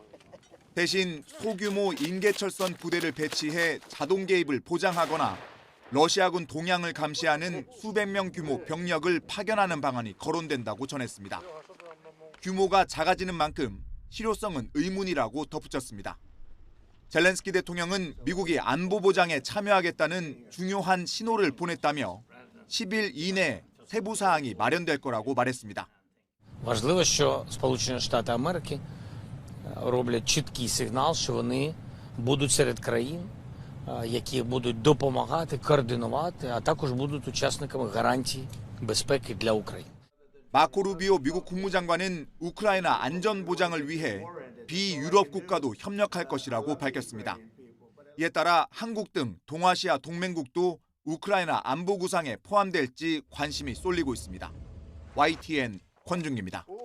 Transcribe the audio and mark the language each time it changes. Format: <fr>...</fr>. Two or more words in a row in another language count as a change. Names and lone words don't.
<ko>대신 소규모 인계철선 부대를 배치해 자동 개입을 보장하거나 러시아군 동향을 감시하는 수백 명 규모 병력을 파견하는 방안이 거론된다고 전했습니다. 규모가 작아지는 만큼 실효성은 의문이라고 덧붙였습니다. 젤렌스키 대통령은 미국이 안보 보장에 참여하겠다는 중요한 신호를 보냈다며 10일 이내 세부 사항이 마련될 거라고 말했습니다.</ko> <uk>Важливо, що Сполучені Штати Америки роблять чіткий сигнал, що вони будуть серед країн, які будуть допомагати, координувати, а також будуть учасниками гарантій безпеки для України.</uk> <ko>마코 루비오 미국 국무장관은 우크라이나 안전 보장을 위해 비유럽 국가도 협력할 것이라고 밝혔습니다. 이에 따라 한국 등 동아시아 동맹국도 우크라이나 안보 구상에 포함될지 관심이 쏠리고 있습니다. YTN 권준기입니다.</ko>